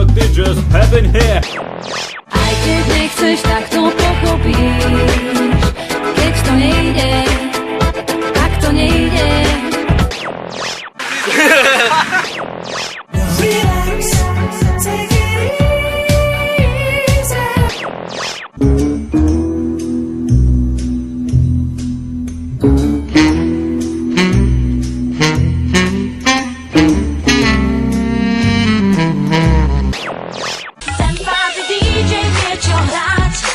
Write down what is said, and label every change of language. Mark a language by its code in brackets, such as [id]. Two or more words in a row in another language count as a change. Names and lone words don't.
[en] just happen here. [sk] Aj keď nechceš, tak to pochopíš. Keď to nejde, tak to nejde. [en] Relax, take it easy. [sk] Ten pády DJ vie čo hrať.